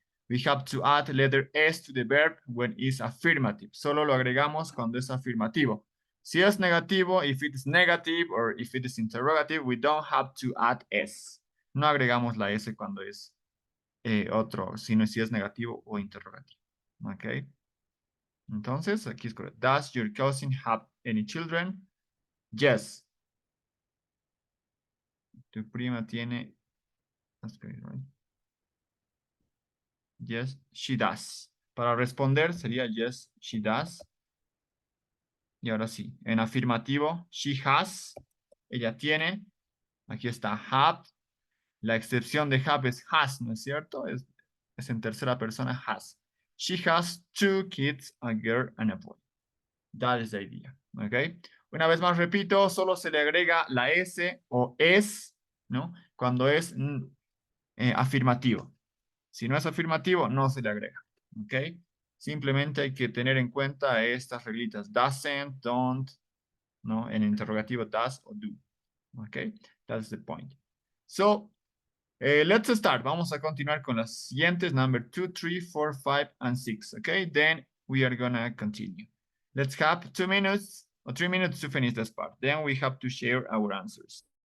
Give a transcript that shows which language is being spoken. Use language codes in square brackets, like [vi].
[en] We have to add letter S to the verb when it's affirmative. [es] Solo lo agregamos cuando es afirmativo. [en] Si es negativo, if it is negative or if it is interrogative, we don't have to add S. [es] No agregamos la S cuando es otro, sino si es negativo o interrogativo, ¿ok? Entonces, aquí es correcto. [en] Does your cousin have any children? Yes. [es] Tu prima tiene. That's great, right? [en] Yes, she does. Para responder sería yes, she does. [es] Y ahora sí, en afirmativo, she has. Ella tiene. Aquí está have. La excepción de have es has, ¿no es cierto? Es en tercera persona, has. [en] She has 2 kids, a girl and a boy. That is the idea. ¿Ok? [es] Una vez más repito, solo se le agrega la S o es, ¿no? Cuando es afirmativo. Si no es afirmativo, no se le agrega. ¿Ok? Simplemente hay que tener en cuenta estas reglitas. [en] Doesn't, don't, ¿no? En interrogativo, does o do. ¿Ok? That's the point. So, let's start. [es] Vamos a continuar con las siguientes. [en] Number 2, 3, 4, 5, and 6. Okay? Then we are going to continue. Let's have 2 minutes or 3 minutes to finish this part. Then we have to share our answers.